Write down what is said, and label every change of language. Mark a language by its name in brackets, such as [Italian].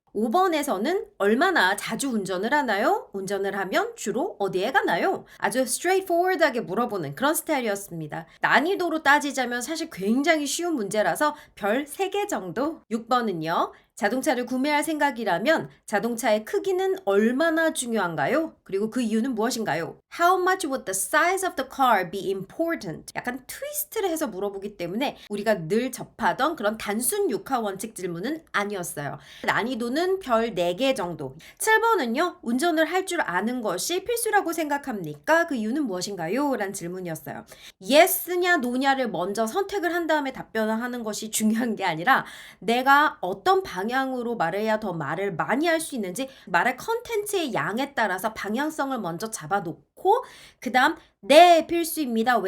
[Korean] 5번에서는 얼마나 자주 운전을 하나요? 운전을 하면 주로 어디에 가나요? 아주 straightforward하게 물어보는 그런 스타일이었습니다. 난이도로 따지자면 사실 굉장히 쉬운 문제라서 별 3개 정도. 6번은요. 자동차를 구매할 생각이라면 자동차의 크기는 얼마나 중요한가요? 그리고 그 이유는 무엇인가요? [English] How much would the size of the car be important? [Korean] 약간 트위스트를 해서 물어보기 때문에 우리가 늘 접하던 그런 단순 육하 원칙 질문은 아니었어요. 난이도는 별 4개 정도. 7번은요. 운전을 할 줄 아는 것이 필수라고 생각합니까? 그 이유는 무엇인가요? 라는 질문이었어요. yes냐 no냐를 먼저 선택을 한 다음에 답변을 하는 것이 중요한 게 아니라 내가 어떤 방향으로 말해야 더 말을 많이 할 수 있는지 말할 컨텐츠의 양에 따라서 방향성을 먼저 잡아놓고 그 다음 네 필수입니다.